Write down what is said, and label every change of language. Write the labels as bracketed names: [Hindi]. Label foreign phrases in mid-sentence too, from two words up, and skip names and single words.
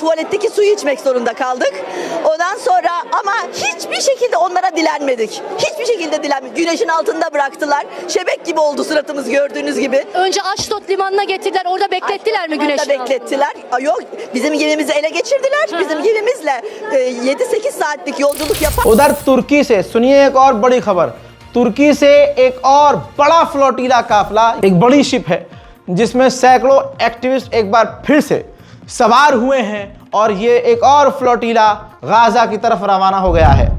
[Turkish] Tuvaletteki suyu içmek zorunda kaldık. Ondan sonra ama hiçbir şekilde onlara dilenmedik. Hiçbir şekilde dilenmedik. Güneşin altında bıraktılar. Şebek gibi oldu suratımız gördüğünüz gibi. Önce Aşdod limanına getirdiler. Orada beklettiler mi güneşin altında? Beklettiler. Yok, bizim gemimizi ele geçirdiler. Bizim gemimizle 7-8 saatlik yolculuk yapar. [Hindi] उधर तुर्की से सुनिए एक और बड़ी खबर। तुर्की से एक और बड़ा फ्लोटीला काफिला, एक बड़ी शिप है जिसमें सैकड़ों एक्टिविस्ट एक बार फिर से सवार हुए हैं, और ये एक और फ्लोटीला गाजा की तरफ रवाना हो गया है।